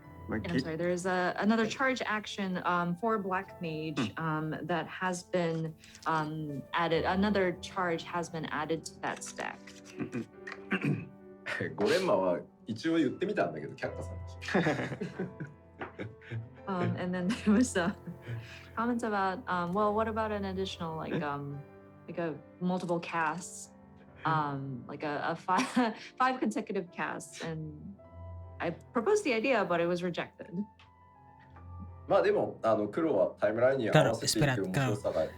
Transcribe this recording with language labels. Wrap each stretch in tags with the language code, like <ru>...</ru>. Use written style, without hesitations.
<en>And I'm sorry, there's another charge action for Black Mage that has been added. Another charge has been added to that stack.</en> <ja>ゴレンマは一応言ってみたんだけど、却下されました。</ja> <en>And then there was comments about, well, what about an additional like a multiple casts, like a five consecutive casts, and I proposed the idea, but it was rejected.</en> <ja>まあでも黒はタイムラインに合わせていく面白さが</ja>